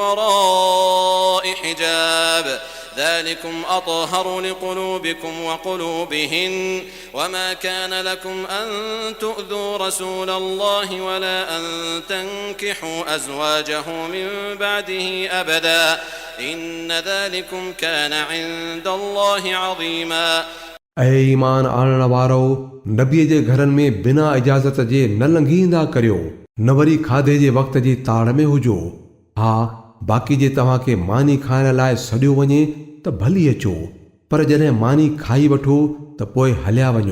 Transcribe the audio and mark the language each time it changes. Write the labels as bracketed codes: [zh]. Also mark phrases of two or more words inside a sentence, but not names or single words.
[ar] وراء حجاب ذلكم أطهر لقلوبكم وقلوبهن وما كان لكم أن تؤذوا رسول الله ولا أن تنكحوا أزواجه من بعده أبدا إن ذلكم كان عند الله عظيما। [sd] ऐं ईमान आणण वारो नबीअ जे घरनि में बिना इजाज़त जे न लंघींदा करियो न वरी खाधे जे वक़्त जी ताड़ में हुजो। हा बाक़ी जे तव्हांखे मानी खाइण लाइ सॾियो वञे त भली अचो पर जॾहिं मानी खाई वठो त पोइ हलिया वञो।